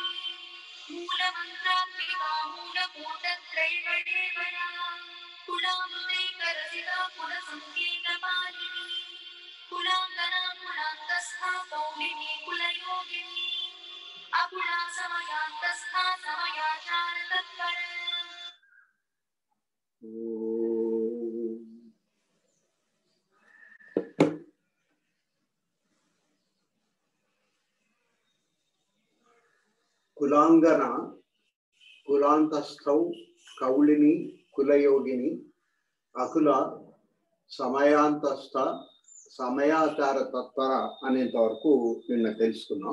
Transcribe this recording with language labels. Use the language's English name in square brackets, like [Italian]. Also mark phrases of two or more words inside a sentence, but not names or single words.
[Sanskrit] मूलमन्त्रात्मिका मूलकूटत्रैवडेवया कुलामृतैकरसिता कुलसङ्केतपालिनी कुलाङ्गना कुलान्तस्था कौलिनी कुलयोगिनी अकुला समयान्तस्था समयाचारतत्परा కులాంగన కులాంతస్థౌ కౌళిని కులయోగిని అకుల సమయాంతస్థ సమయాచార తత్పర [Telugu] అనేంత వరకు నిన్న తెలుసుకున్నాం.